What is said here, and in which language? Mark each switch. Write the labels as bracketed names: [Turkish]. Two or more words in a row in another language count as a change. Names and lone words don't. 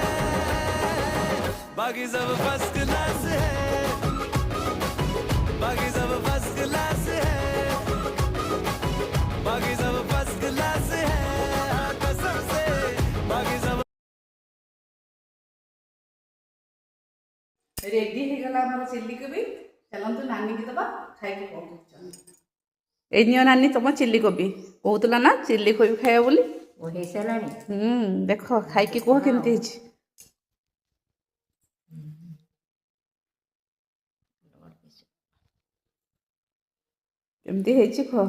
[Hindi] बाकी सब [English] first class [Hindi] है बाकी सब [English] first class [Hindi] है बाकी सब [English] first class [Hindi] है हाँ, कसम से बाकी सब [Odia] ରେଡି ହେଇଗଲା ଆମର ଚିଲି କୋବି ଚାଲନ୍ତୁ ନାନୀକି ଦେବା ଖାଇକି କ'ଣ କରୁଛନ୍ତି ଏଇ ନିଅ ନାନୀ ତମ ଚିଲି କୋବି କହୁଥିଲା ନା ଚିଲି କୋବି ଖାଇବା ବୋଲି ହେଇସାରିଲାଣି ଦେଖ ଖାଇକି କୁହ କେମିତି ହେଇଛି କେମିତି ହେଇଛି କୁହ